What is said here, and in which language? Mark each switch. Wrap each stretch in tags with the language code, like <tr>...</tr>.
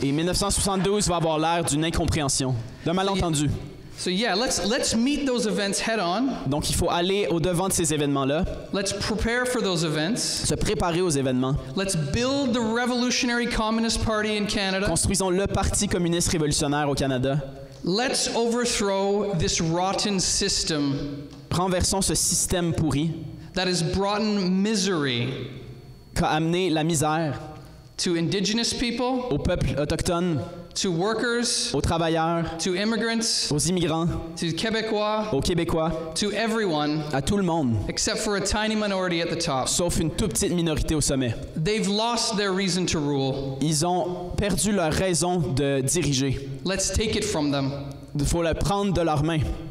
<fr>Et 1972 va avoir l'air d'une incompréhension, d'un malentendu.</fr> <en>So yeah, let's meet those events head on.</en> <fr>Donc il faut aller au devant de ces événements-là.</fr> <en>Let's prepare for those events.</en> <fr>Se préparer aux événements.</fr> <en>Let's build the revolutionary communist party in Canada.</en> <fr>Construisons le Parti communiste révolutionnaire au Canada.</fr> <en>Let's overthrow this rotten system.</en> <fr>Renversons ce système pourri.</fr> <en>That has brought misery.</en> <fr>Qu'a amené la misère.</fr> <en>To indigenous people.</en> <fr>Aux peuples autochtones.</fr> <en>To workers.</en> <fr>Aux travailleurs.</fr> <en>To immigrants.</en> <fr>Aux immigrants.</fr> <en>To Québécois.</en> <fr>Aux Québécois.</fr> <en>To everyone.</en> <fr>À tout le monde.</fr> <en>Except for a tiny minority at the top.</en> <fr>Sauf une toute petite minorité au sommet.</fr> <en>They've lost their reason to rule.</en> <fr>Ils ont perdu leur raison de diriger.</fr> <en>Let's take it from them.</en> <fr>Il faut le prendre de leurs mains.</fr>